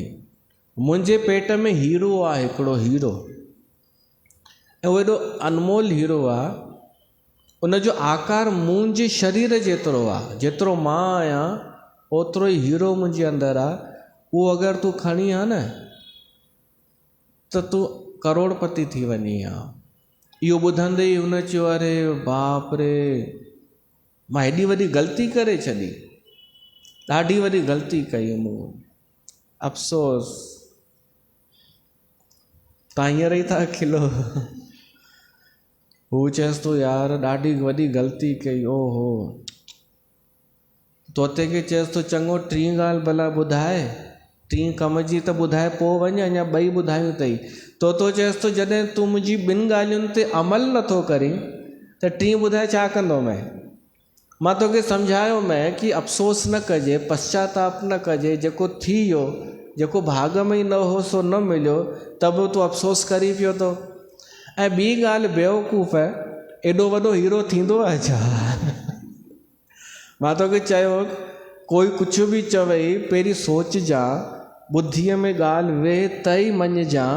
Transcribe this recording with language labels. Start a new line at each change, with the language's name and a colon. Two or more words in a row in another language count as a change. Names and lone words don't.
Sindhi: मुंहिंजे पेट में हीरो आहे, हिकिड़ो हीरो, ऐं उहो एॾो अनमोल हीरो आहे, उनजो आकार मुंहिंजे शरीर जेतिरो आहे, जेतिरो मां आहियां ओतिरो ई हीरो मुंहिंजे अंदरि आहे। उहो अगरि तूं खणी आहे न त तूं करोड़पति थी वञी आहे। इहो ॿुधंदे ई हुन चयो,
Hindi: अरे बाप रे,
Sindhi: मां हेॾी वॾी ग़लती करे छॾी, ॾाढी वॾी ग़लती कई मूं, अफ़सोस। तव्हां हींअर ई था खिलो। हू चएसि थो, यार ॾाढी वॾी ग़लती कई, ओहो। तोते खे चएसि थो, चङो 3 ॻाल्हि भला ॿुधाए, 3 कम जी त ॿुधाए, पोइ वञ, अञा 2 ॿुधायूं अथई। तोतो चएसि थो, जॾहिं तूं मुंहिंजी 2 ॻाल्हियुनि ते अमल नथो करीं त 3 ॿुधाए छा कंदो मैं? मां तोखे सम्झायो मैं कि अफ़सोस न कजे, पश्चाताप न कजे, जेको थी वियो, जेको भाग में ई न हो सो न मिलियो, त बि तूं अफ़सोस करी पियो थो। ऐं ॿी ॻाल्हि बेवकूफ़ आहे, एॾो वॾो हीरो थींदो आहे छा? मां तोखे चयो कोई कुझु बि चवई पहिरीं सोचजां, ॿुद्धीअ में ॻाल्हि वेह त ई मञजां।